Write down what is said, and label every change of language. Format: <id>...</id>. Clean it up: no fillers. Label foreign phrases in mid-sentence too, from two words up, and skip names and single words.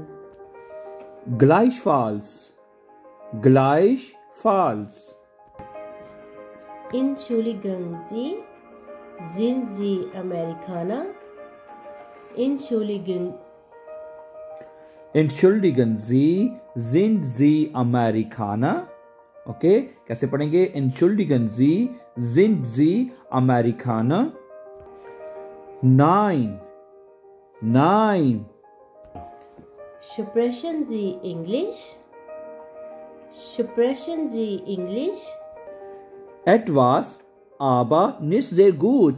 <de>Gleichfalls. Gleichfalls. Entschuldigen Sie, sind Sie Amerikaner? Entschuldigen Sie, sind Sie Amerikaner?</de> <hi>Okay, कैसे पढ़ेंगे?</hi> <de>Entschuldigen Sie, sind Sie Amerikaner? Nein. Nein. Sprechen Sie Englisch? Sprechen Sie Englisch? Etwas, aber nicht sehr gut.</de>